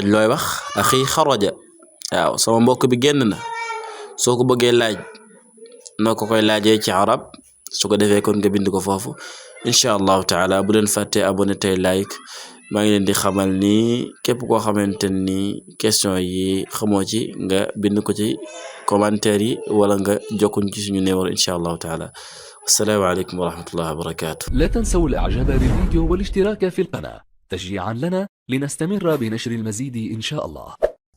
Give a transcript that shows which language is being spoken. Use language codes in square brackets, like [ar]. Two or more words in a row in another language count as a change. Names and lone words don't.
[wo] looy wax axi xaraja waaw sama mbokk bi génn na soo ko bëggee laaj noo ko koy laajee ci arab su ko defee kon nga bind ko foofu [ar] إن شاء الله تعالى [wo] bu leen fàttee abonné tey like maa ngi leen di xamal ni képp koo xamante ni question yi xamoo ci nga bind ko ci commentaire yi wala nga jokkuñ ci suñu numéro [ar] إن شاء الله تعالى السلام عليكم ورحمة الله وبركاته لا تنسوا الإعجاب بالفيديو والاشتراك في القناة تشجيعا لنا لنستمر بنشر المزيد إن شاء الله.